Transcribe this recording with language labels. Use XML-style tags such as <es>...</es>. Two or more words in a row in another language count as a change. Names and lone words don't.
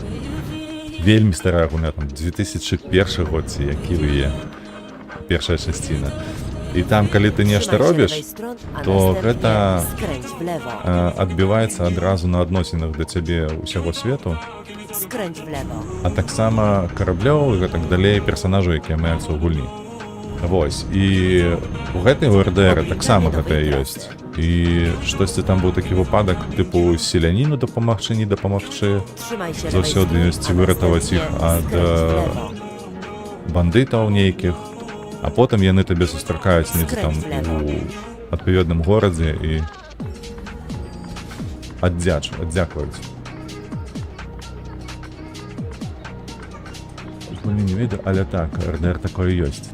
<be>Вельмі старая гульня, там 2001 год, ці які вы є, першая часціна. І там, калі ты нешта робіш, то гэта адбіваецца адразу на адносінах да цябе ўсяго свету,</be> <pl>Skręć w lewo.</pl> <be>а таксама караблёў і гэтак далей персанажаў, якія маюцца ў гульні. Вось, і у гэтай РДР таксама гэтае ёсць. І штосьці там быў такі выпадак, тыпу селяніну дапамагчы, не дапамагчы,</be> <pl>Trzymaj się</pl> <be>заўсёды</be> <pl>lewej</pl> <be>ёсць</be> <pl>strony, a</pl> <be>выратаваць іх</be> <pl>następnie</pl> <be>ад</be> <pl>skręć w lewo.</pl> <be>бандытаў нейкіх, а потым яны табе сустракаюць недзе там у адпаведным горадзе і аддзякуюць. Гульні не ведаю, але так, РДР такое ёсць.</be>